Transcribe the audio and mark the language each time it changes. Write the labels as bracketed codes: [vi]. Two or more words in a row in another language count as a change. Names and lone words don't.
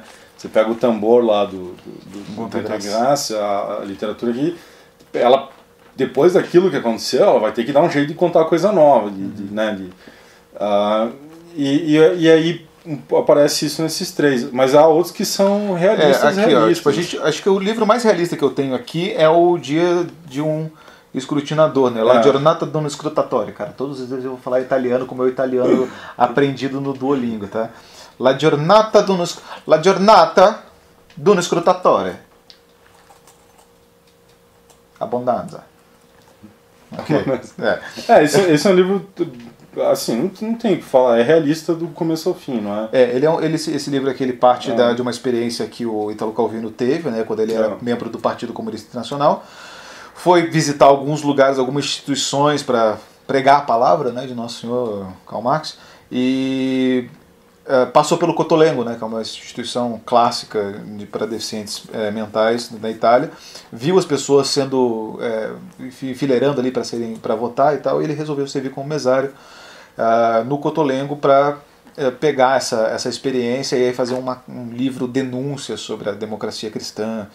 [pt] Você pega o tambor lá do Montegraça, a literatura aqui, ela, depois daquilo que aconteceu, ela vai ter que dar um jeito de contar coisa nova, e aí aparece isso nesses três, mas há outros que são realistas. Aqui, realistas. Ó, tipo, acho que o livro mais realista que eu tenho aqui é o Dia de um Escrutinador, né? La Giornata di uno Scrutatore, cara. Todos os dias eu vou falar italiano com o meu italiano aprendido no Duolingo, tá? La Giornata di uno Scrutatore. Abundanza. Ok. Esse é um livro, assim, não tem o que falar, é realista do começo ao fim, não é? Esse livro aqui ele parte de uma experiência que o Italo Calvino teve, né, quando ele era membro do Partido Comunista Internacional. Foi visitar alguns lugares, algumas instituições para pregar a palavra, né, de Nosso Senhor Karl Marx, e passou pelo Cotolengo, né, que é uma instituição clássica para deficientes mentais da Itália, viu as pessoas sendo enfileirando ali para votar e tal, e ele resolveu servir como mesário no Cotolengo para pegar essa experiência e aí fazer um livro denúncia sobre a democracia cristã.